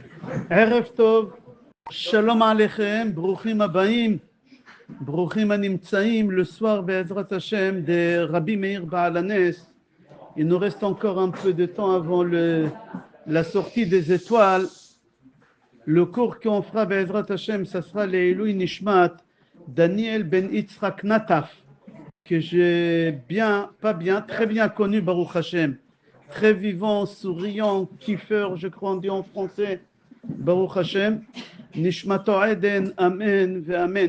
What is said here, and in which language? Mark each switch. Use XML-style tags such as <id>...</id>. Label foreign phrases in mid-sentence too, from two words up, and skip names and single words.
<he>ערב טוב, שלום עליכם, ברוכים הבאים, ברוכים הנמצאים</he> <fr>le soir</fr> <he>בעזרת השם de Rabbi Meir Baal HaNes.</he> <fr>Il nous reste encore un peu de temps avant la sortie des étoiles. Le cours qu'on fera</fr> <he>בעזרת השם,</he> <fr>ça sera l'</fr> <he>עילוי נשמת</he> <fr>Daniel Ben Yitzhak Nataf, que j'ai très bien connu,</fr> <he>ברוך השם.</he> <fr>Très vivant, souriant, kiffeur, je crois on dit en français.</fr> <he>ברוך השם, נשמתו עדן, אמן, אמן.</he>